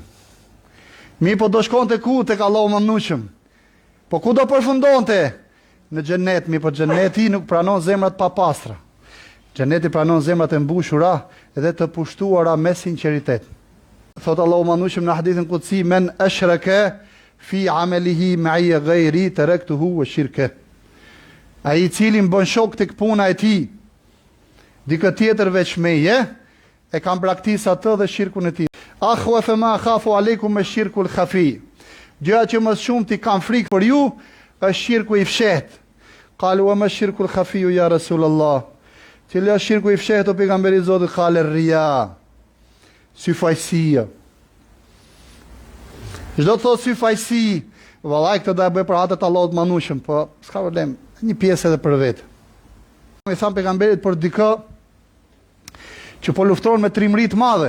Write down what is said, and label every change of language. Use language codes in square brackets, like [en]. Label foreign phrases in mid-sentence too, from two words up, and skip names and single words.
[sq] Mi po do shkonte ku tek Allahu manushëm. Po ku do përfundonte? Në xhenet, mi po xheneti nuk pranon zemrat pa pastra. Xheneti pranon zemrat e mbushura dhe të pushtuara me sinqeritet. Thot Allahu manushëm në hadithin kutsi, [ar] من أشرك في عمله معي غيري تركته وشركه. [sq] Ai i cili bën shok tek puna e tij, dikë tjetër veç meje, e kam braktisë atë dhe shirkun e tij. [ar] أخوف ما أخاف عليكم الشرك الخفي. [sq] Gjëja që më shumë ti kam frikë për ju, është shirku i fshehtë. [ar] قالوا وما الشرك الخفي يا رسول الله. [sq] Cili është shirku i fshehtë o pejgamberi i Zotit? [ar] قال الرياء. Syfajësia. [sq] Çdo të thotë syfajësi, vallai këtë do e bëj për atë të Allahut manushëm, po s'ka problem, një pjesë edhe për vetë. I tham pejgamberit për dikë që po lufton me trimëri të madhe.